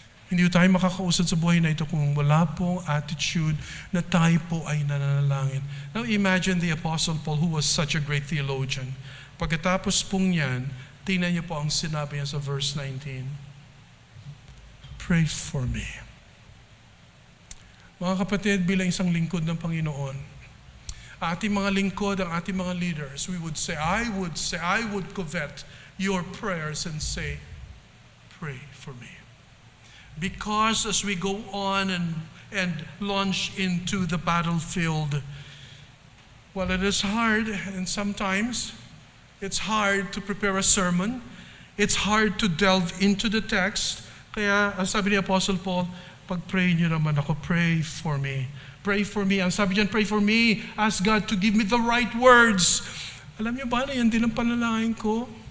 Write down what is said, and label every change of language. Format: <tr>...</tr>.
<tl>Hindi tayo makakausad sa buhay na ito kung wala pong attitude na tayo po ay nananalangin.</tl> <en>Now imagine the Apostle Paul, who was such a great theologian.</en> <tl>Pagkatapos pong yan, tingnan niyo po ang sinabi niya sa verse 19.</tl> <en>Pray for me.</en> <tl>Mga kapatid, bilang isang lingkod ng Panginoon, ating mga</tl> <en>lingkod, ang ating mga leaders, we would say, I would covet your prayers and say, pray for me. Because as we go on and launch into the battlefield, while it is hard, and sometimes it's hard to prepare a sermon, it's hard to delve into the text,</en> <tl>kaya ang sabi ni</tl> <en>Apostle Paul,</en> <tl>pag-pray niyo naman ako,</tl> <en>pray for me. Pray for me.</en> <tl>Ang sabi diyan,</tl> <en>pray for me. Ask God to give me the right words.</en> <tl>Alam niyo ba na yan din ang panalangin ko?</tl>